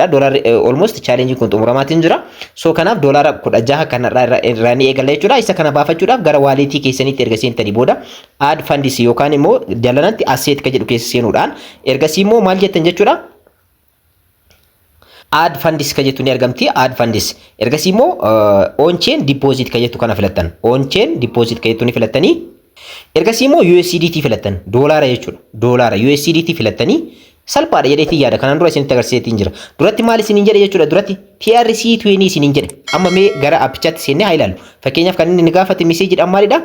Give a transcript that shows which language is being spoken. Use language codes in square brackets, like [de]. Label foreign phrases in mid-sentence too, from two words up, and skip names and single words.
[om] Doolaarri [en] almost challenging [om] kun xumuramaatiin jira. So kanaaf doolaara 16 kanarraa irraa ni eegalla jechuudha. Isa kana baafachuudhaaf gara waaleetii keessanitti erga seentanii booda [en] add funds [om] yookaan immoo dalanatti asset ka jedhu keessa seenuudhaan ergasii immoo maal jettan jechuudha. [en] Add funds [om] ka jettu ni argamti. [en] Add funds [om] ergasii immoo [en] on chain deposit [om] ka jettu kana filattan. [en] On chain deposit [om] ka jettu ni filattanii ergasii immoo USDT filattan. Doolaara jechuudha. Doolaara USDT filattanii salphaadha jedheetii yaada. Kanaan dura isinitti agarsiiseetiin jira. Duratti maal isiniin jedhe jechuudha. Duratti TRC20 isiniin jedhe. Amma mee gara appichaatti seennee haa ilaallu. Fakkeenyaaf kan inni gaafate message-dhaan maalidha?